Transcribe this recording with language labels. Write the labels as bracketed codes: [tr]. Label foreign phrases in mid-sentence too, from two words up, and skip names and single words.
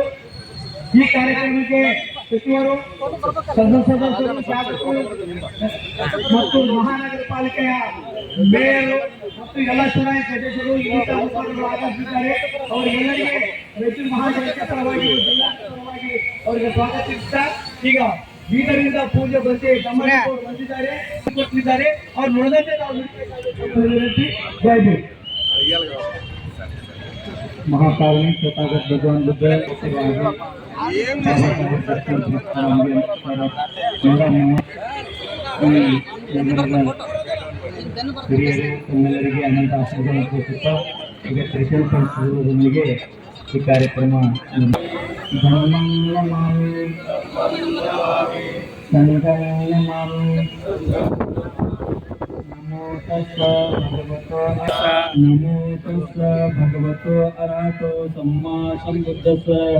[kn] ಈ ಕಾರ್ಯಕ್ರಮಕ್ಕೆ ಸಚಿವರು, ಸದಸ್ಯರು, ಶಾಸಕರು ಮತ್ತು ಮಹಾನಗರ ಪಾಲಿಕೆಯ ಮೇಯರು ಮತ್ತು ಎಲ್ಲ ಚುನಾಯಿತ ಸದಸ್ಯರು ಇನ್ನಿತರ ಮುಖಂಡರು ಆಗಮಿಸಿದ್ದಾರೆ. ಅವರಿಗೆಲ್ಲರಿಗೆ ರಾಯಚೂರು ಮಹಾನಗರ ಪರವಾಗಿ, ಜಿಲ್ಲಾ ಪರವಾಗಿ ಅವರಿಗೆ ಸ್ವಾಗತಿಸುತ್ತಾ ಈಗ ಬೀದರಿಂದ ಪೂಜೆ ಬಂದು ಬಂದಿದ್ದಾರೆ, ಕೊಟ್ಟಿದ್ದಾರೆ. ಅವ್ರು ನೋಡಿದಂತೆ ನಾವು [hi] जय भीम. [pi] महाकारुणिक तथागत भगवान बुद्ध [kn] ಹಿರಿಯರಿಗೆ ಅನಂತ ಆಶೀರ್ವಾದ ಕೊಡುತ್ತಾ ಈಗ ತ್ರಿಶೂಲ ಸಂಸ್ಥೆಯೊಂದಿಗೆ ಈ ಕಾರ್ಯಕ್ರಮ [pi] नमो तस्स भगवतो अरहतो सम्मा सम्बुद्धस्स